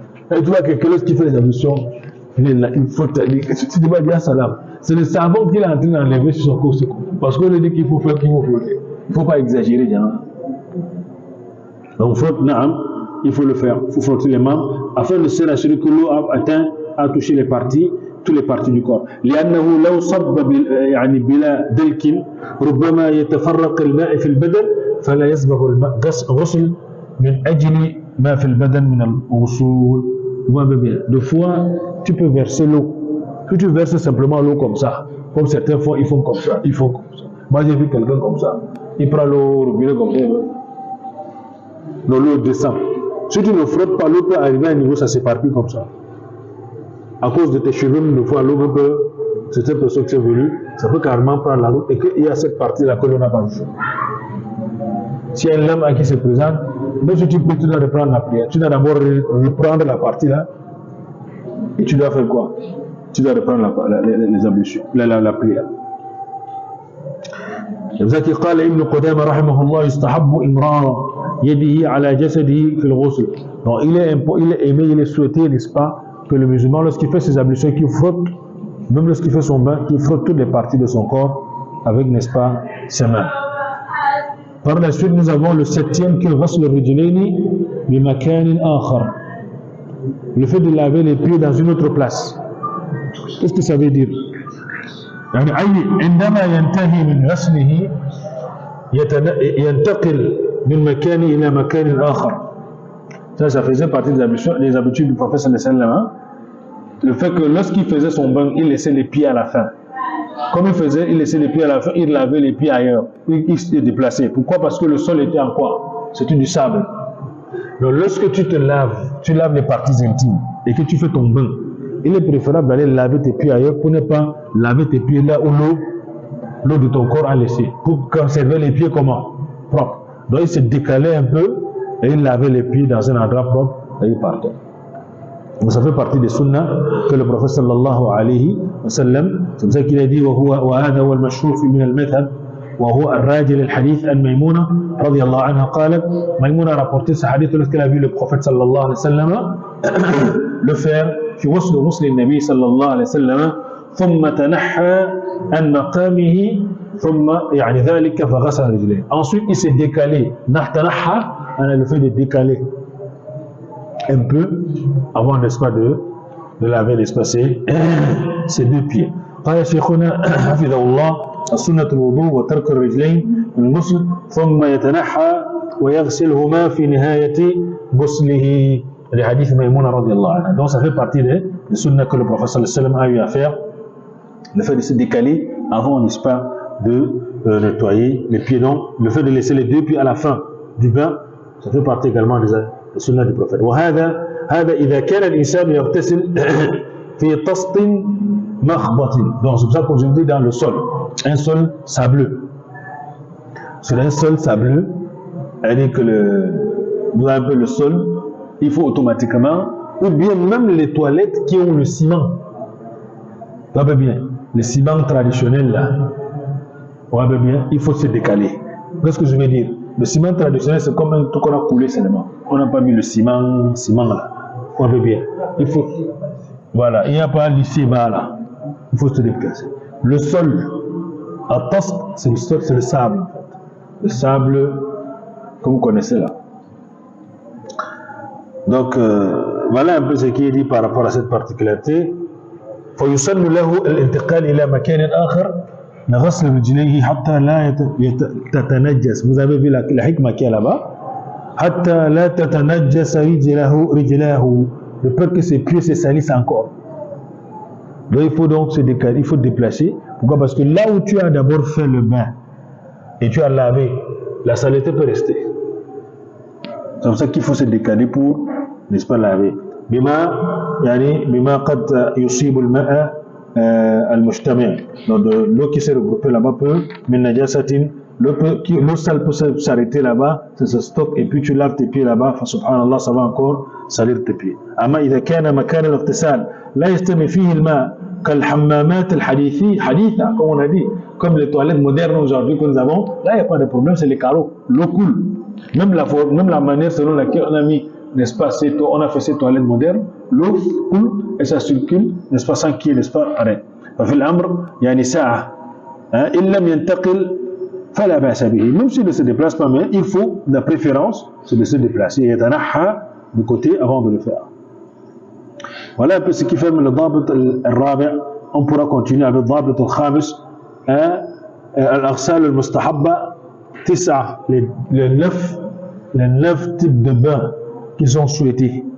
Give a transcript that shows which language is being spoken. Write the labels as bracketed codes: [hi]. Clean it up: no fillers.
[fr] Et tu vois que quelqu'un qui fait les ablutions, il est là, il frotte. Tu ne vas pas dire salam. C'est le savon qu'il est en train d'enlever sur son corps. Parce qu'on lui dit qu'il faut faire, qu'il faut frotter. Il ne faut pas exagérer, Diana. Donc, frotte, naam, il faut le faire. Il faut frotter les membres afin de s'assurer que l'eau a touché les parties. Toutes les parties du corps. [ar] لأنه لو صب يعني بلا دلك ربما يتفرق الماء في البدن فلا يسبغ الغسل من أجل ما في البدن من الوصول. [fr] Deux fois, tu peux verser l'eau. Si tu verses simplement l'eau comme ça, comme certaines fois ils font comme ça, ils font comme ça. Moi j'ai vu quelqu'un comme ça, il prend l'eau au robinet comme ça, l'eau descend. Si tu ne frottes pas, l'eau peut arriver à un niveau, ça s'éparpille comme ça. À cause de tes cheveux, une fois l'eau peut, certaines personnes qui sont venues, ça peut carrément prendre la route et qu'il y a cette partie-là que l'on n'a pas vue. S'il y a une lame qui se présente, même si tu peux, tu dois reprendre la prière. Tu dois d'abord reprendre la partie-là et tu dois faire quoi? Tu dois reprendre les ablutions, la prière. [ar] لذلك قال ابن قدامة رحمه الله يستحب إمرار يده على جسده في الغسل. [fr] Donc il est aimé, il est souhaité, n'est-ce pas, que le musulman, lorsqu'il fait ses ablutions, qu'il frotte, même lorsqu'il fait son bain, qu'il frotte toutes les parties de son corps avec, n'est-ce pas, ses mains. Par la suite, nous avons le septième qui est [ar] ghasl al-rijlayni bi makanin akhar. [fr] Le fait de laver les pieds dans une autre place. Qu'est-ce que ça veut dire? [ar] يعني عندما ينتهي من غسله ينتقل من مكان إلى مكان آخر. [fr] Ça faisait partie des habitudes du prophète sallallahu alayhi wa sallam. Le fait que lorsqu'il faisait son bain, il laissait les pieds à la fin. Comme il laissait les pieds à la fin, il lavait les pieds ailleurs. Il se déplaçait. Pourquoi? Parce que le sol était en quoi? C'était du sable. Donc lorsque tu laves les parties intimes et que tu fais ton bain, il est préférable d'aller laver tes pieds ailleurs pour ne pas laver tes pieds là où l'eau de ton corps a laissé. Pour conserver les pieds comment? Propres. Donc il se décalait un peu et il lavait les pieds dans un endroit propre et il partait. Donc ça fait partie des sunnahs que le prophète sallallahu alayhi wa sallam, c'est pour ça qu'il a dit [ar] وهذا هو المشهور من المذهب وهو الراجل الحديث عن ميمونة رضي الله عنها قالت. [fr] Maïmouna a rapporté ce hadith lorsqu'elle a vu le prophète sallallahu alayhi wa sallam le faire [ar] في وصل غسل النبي صلى الله عليه وسلم ثم تنحى عن مقامه ثم يعني ذلك فغسل رجليه. [fr] Ensuite il s'est décalé. تنحى on a le fait de décaler un peu avant n'est-ce pas de laver n'est-ce pas ses deux pieds. [ar] قال شيخنا حفظه الله السنة الوضوء وترك الرجلين من الغسل ثم يتنحى ويغسلهما في نهاية غسله لحديث ميمونة رضي الله عنها. [fr] Donc ça fait partie des sunnas que le prophète sallallahu alayhi wa sallam a eu à faire, le fait de se décaler avant n'est-ce pas de nettoyer les pieds. Donc le fait de laisser les deux pieds à la fin du bain, ça fait partie également des sunnas du prophète. [ar] وهذا إذا كان الإنسان يغتسل في طست مخبط. [fr] Donc c'est pour ça que je dis dans le sol, un sol sableux. Sur un sol sableux, c'est-à-dire que vous avez un peu le sol, il faut automatiquement, ou bien même les toilettes qui ont le ciment. Vous voyez bien, le ciment traditionnel là, vous voyez bien, il faut se décaler. Qu'est-ce que je veux dire? Le ciment traditionnel, c'est comme un truc qu'on a coulé seulement. On n'a pas mis le ciment là. Vous voyez bien, il faut, voilà, il n'y a pas lycée bas là. Il faut se déplacer. Le sol, à Tost, c'est le sol, c'est le sable en fait. Le sable, comme vous connaissez là. Donc, voilà un peu ce qui est dit par rapport à cette particularité. [ar] فيسن له الانتقال إلى مكان آخر لغسل رجليه حتى لا تتنجس. [fr] Vous avez vu la hikma qui est là-bas. [ar] حتى لا تتنجس رجلاه. [fr] De peur que ses pieds se salissent encore. Donc il faut donc se décaler, il faut déplacer. Pourquoi? Parce que là où tu as d'abord fait le bain et tu as lavé, la saleté peut rester. C'est pour ça qu'il faut se décaler pour, n'est-ce pas, laver. [ar] بما قد يصيب الماء المجتمع. [fr] Donc l'eau qui s'est regroupée là-bas peut, [ar] من نجاسة, [fr] l'eau sale peut s'arrêter là-bas, ça se stocke et puis tu laves tes pieds là-bas, subhanallah, ça va encore salir tes pieds. [ar] أما إذا كان مكان الاغتسال لا يستمع فيه الماء كالحمامات حديثة, [fr] comme on a dit, comme les toilettes modernes aujourd'hui que nous avons, là il n'y a pas de problème, c'est les carreaux, l'eau coule. Même la manière selon laquelle on a mis, n'est-ce pas, on a fait ces toilettes modernes, l'eau coule et ça circule, n'est-ce pas, sans qu'il y ait, n'est-ce pas, arrêt. [ar] ففي الأمر يعني ساعة إن لم ينتقل فلا بأس به. [fr] Même s'il ne se déplace pas, mais il faut, la préférence, c'est de se déplacer et يتنحى de côté avant de le faire. Voilà un peu ce qui fait le [ar] ضابط الرابع. [fr] On pourra continuer avec [ar] الضابط الخامس الأغسال المستحبة [fr] 9, les 9 types de bains qui sont souhaités.